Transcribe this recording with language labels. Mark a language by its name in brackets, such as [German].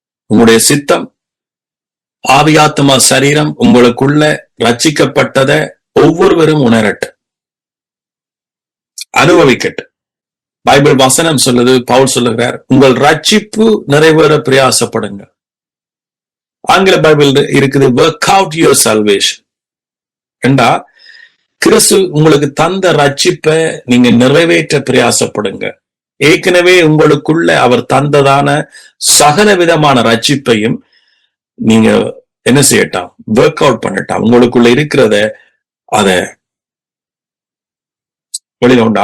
[Tamil] உங்களுடைய சித்தம், ஆவியாத்மா, சரீரம் உங்களுக்குள்ள ரட்சிக்கப்பட்டதை ஒவ்வொருவரும் உணரட்டும், அனுபவிக்கட்டும். பைபிள் வசனம் சொல்லுது, பவுல் சொல்லுகிறார், உங்கள் ரட்சிப்பு நிறைவேற பிரயாசப்படுங்க. ஆங்கில பைபிள் இருக்குது, [English] work out your salvation. [Tamil] என்றா கிறிஸ்து உங்களுக்கு தந்த ரட்சிப்பை நீங்க நிறைவேற்ற பிரயாசப்படுங்க. ஏற்கனவே உங்களுக்குள்ள அவர் தந்ததான சகல விதமான ரட்சிப்பையும் நீங்க என்ன செய்யட்டாம்? Work out பண்ணட்டாம். உங்களுக்குள்ள இருக்கிறத அத வெளியில உண்டு.